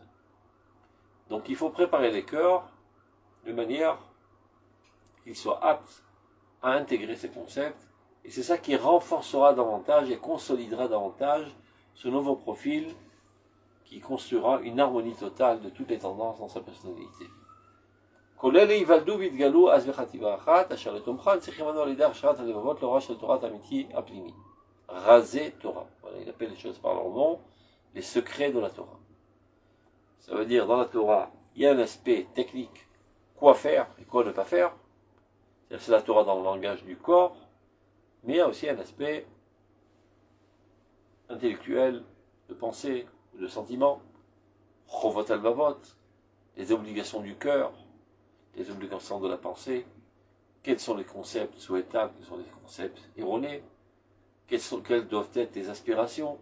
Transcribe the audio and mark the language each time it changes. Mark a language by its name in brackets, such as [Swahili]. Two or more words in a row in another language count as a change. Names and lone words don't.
[French] Donc il faut préparer les cœurs de manière qu'ils soient aptes à intégrer ces concepts, et c'est ça qui renforcera davantage et consolidera davantage ce nouveau profil qui construira une harmonie totale de toutes les tendances dans sa personnalité. [Hebrew] כולל ייוולדו ויתגלו אז בחטיבה אחת, אשר לתומכן צריכים לנו על ידי הכשרת הלבבות להוראה של תורת אמיתי הפנימי. רזי תורה. [French] Voilà, il appelle les choses par leur nom, les secrets de la Torah. Ça veut dire, dans la Torah, il y a un aspect technique, quoi faire et quoi ne pas faire. C'est la Torah dans le langage du corps, mais il y a aussi un aspect intellectuel, de pensée, de sentiment, [Hebrew] חובות הלבבות, [French] les obligations du cœur, les obligations de la pensée, quels sont les concepts souhaitables, quels sont les concepts erronés, quelles doivent être les aspirations.